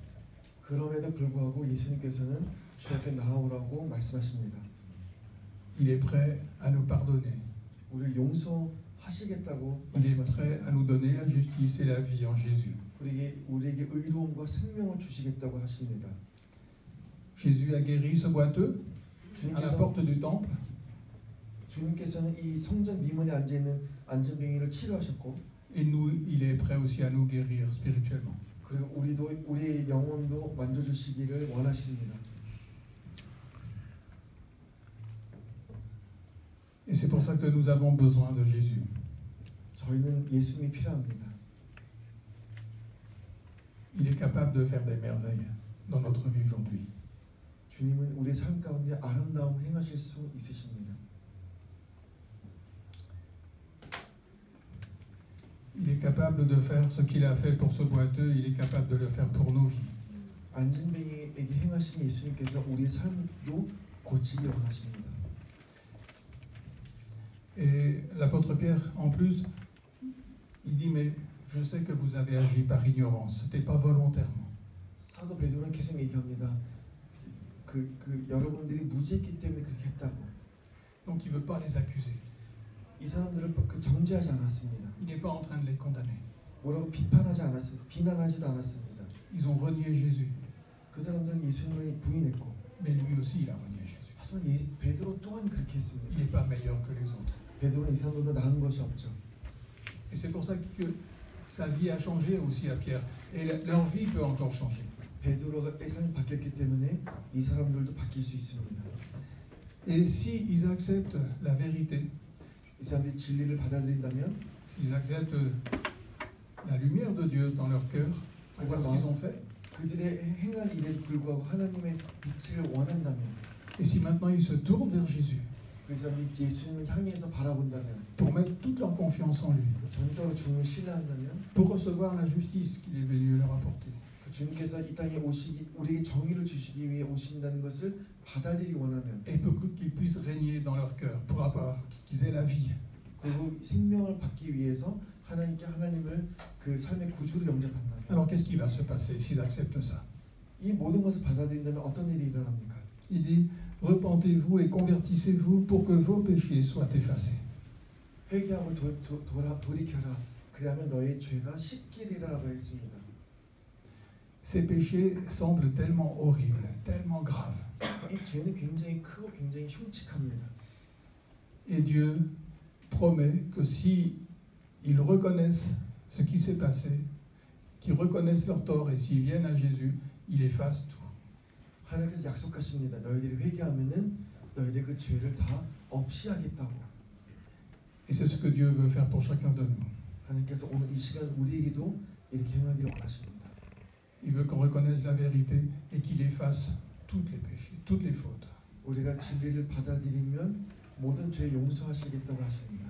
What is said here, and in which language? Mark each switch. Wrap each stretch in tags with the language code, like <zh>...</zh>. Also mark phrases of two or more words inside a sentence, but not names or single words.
<ko>그럼에도 불구하고 예수님께서는 주님께 나아오라고 말씀하십니다.</ko> <fr>Il est prêt à nous pardonner.</fr> <ko>우리를 용서하시겠다고</ko> <fr>Il est</fr> <ko>말씀하십니다.</ko> <fr>prêt à nous donner la justice et la vie en Jésus.</fr> <ko>우리에게 의로움과 생명을 주시겠다고 하십니다.</ko> <fr>Jésus a guéri ce boiteux à la porte du temple.</fr> <ko>주님께서는 이 성전 미문에 앉아 있는 안전병이를 치료하셨고,</ko> <fr>Et nous, il est prêt aussi à nous guérir spirituellement.</fr> <ko>그리고 우리의 영혼도 만져주시기를 원하십니다.</ko> <fr>Et c'est pour ça que nous avons besoin de Jésus.</fr> <ko>저희는 예수님이 필요합니다.</ko> <fr>Il est capable de faire des merveilles dans notre vie aujourd'hui.</fr> <ko>주님은 우리의 삶 가운데 아름다움을 행하실 수 있으십니다.</ko> <fr>Il est capable de faire ce qu'il a fait pour ce boiteux, il est capable de le faire pour nos vies.</fr> <ko>안진뱅이에게 행하신 예수님께서 우리의 삶도 고치기 원하십니다.</ko> <fr>Et l'apôtre Pierre, en plus, il dit, mais je sais que vous avez agi par ignorance, ce n'était pas volontairement.</fr> <ko>사도 베드로는 계속 얘기합니다. 여러분들이 무지했기 때문에 그렇게 했다고.</ko> <fr>Donc il ne veut pas les accuser.</fr> <ko>이 사람들을 정죄하지 않았습니다.</ko> <fr>Il n'est pas en train de les condamner.</fr> <ko>뭐라고 비난하지도 않았습니다.</ko> <fr>Ils ont renié Jésus.</fr> <ko>그 사람들은 예수님을 부인했고,</ko> <fr>Mais lui aussi, il a renié Jésus.</fr> <ko>하지만 베드로 또한 그렇게</ko> <fr>Il</fr> <ko>했습니다.</ko> <fr>n'est pas meilleur que les autres.</fr> <ko>베드로는 이 사람보다 나은 것이 없죠.</ko> <fr>Et c'est pour ça que sa vie a changé aussi à Pierre. Et leur vie peut encore changer.</fr> <ko>베드로의 삶이 바뀌었기 때문에 이 사람들도 바뀔 수 있습니다.</ko> <fr>Et si ils acceptent la vérité,</fr> <ko>이 사람들이 진리를 받아들인다면,</ko> <fr>s'ils acceptent la lumière de Dieu dans leur cœur, pour voir ce qu'ils ont fait,</fr> <ko>그들의 행한 일에 불구하고 하나님의 빛을 원한다면,</ko> <fr>et si maintenant ils se tournent vers Jésus,</fr> <ko>그 사람이 예수님을 향해서 바라본다면,</ko> <fr>pour mettre toute leur confiance en lui,</fr> <ko>전적으로 주님을 신뢰한다면,</ko> <fr>pour recevoir la justice qu'il est venu leur apporter.</fr> <ko>그 주님께서 이 땅에 오시기, 우리에게 정의를 주시기 위해 오신다는 것을 받아들이기 원하면,</ko> <fr>Et pour qu'ils puissent régner dans leur cœur, pour avoir, qu'ils aient la vie.</fr> <ko>그리고 생명을 받기 위해서 하나님께 하나님을 그 삶의 구주로 영접한다면,</ko> <fr>Alors qu'est-ce qui va se passer s'ils acceptent ça?</fr> <ko>이 모든 것을 받아들인다면 어떤 일이 일어납니까?</ko> <fr>Il dit, repentez-vous et convertissez-vous pour que vos péchés soient effacés.</fr> <ko>회개하고 돌이켜라. 그러면 너의 죄가 씻기리라고 했습니다.</ko> <fr>Ces péchés semblent tellement horribles, tellement graves.</fr> <ko>이 죄는 굉장히 크고 굉장히 흉측합니다.</ko> <fr>Et Dieu promet que si ils reconnaissent ce qui s'est passé, qu'ils reconnaissent leur tort et s'ils viennent à Jésus, il efface tout.</fr> <ko>하나님께서 약속하십니다. 너희들이 회개하면은 너희들 그 죄를 다 없이 하겠다고.</ko> <fr>Et c'est ce que Dieu veut faire pour chacun de nous.</fr> <ko>하나님께서 오늘 이 시간 우리에게도 이렇게 행하기를 원하십니다.</ko> <fr>Il veut qu'on reconnaisse la vérité et qu'il efface tous les péchés, toutes les fautes.</fr> <ko>우리가 진리를 받아들이면 모든 죄 용서하시겠다고 하십니다.</ko>